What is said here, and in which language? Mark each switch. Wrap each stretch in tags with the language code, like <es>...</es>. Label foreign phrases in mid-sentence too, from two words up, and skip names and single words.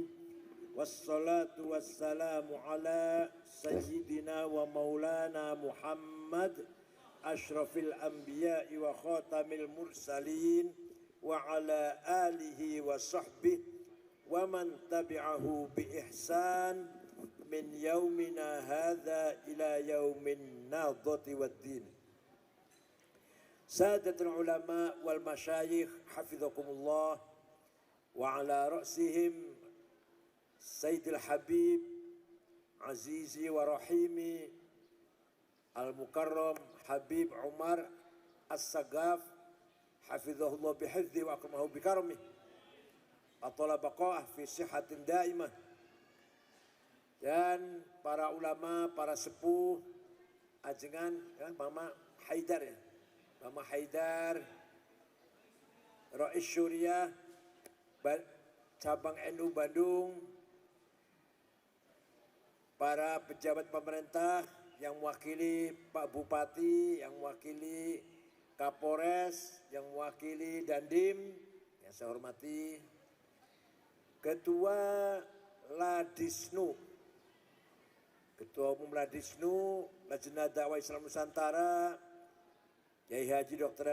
<ar>والصلاة والسلام على سيدنا ومولانا محمد أشرف الأنبياء وخاتم المرسلين وعلى آله وصحبه ومن تبعه بإحسان من يومنا هذا إلى يوم الناضة والدين. سادة العلماء والمشايخ حفظكم الله وعلى رأسهم سيد الحبيب عزيزي ورحيمي المكرم حبيب عمر السقاف حفظه الله بحفظه وأكرمه بكرمه أطال بقاءه في صحة دائمة,</ar> <id>dan para ulama, para sepuh ajengan ya, Mama Haidar ya, Mama Haidar Rais Syuriah cabang NU Bandung, para pejabat pemerintah yang mewakili Pak Bupati, yang mewakili Kapolres, yang mewakili Dandim yang saya hormati, Ketua Ladisnu, Ketua Umum Ladisnu, Lajnah Dakwah Islam Nusantara, Yai Haji Dr.</id>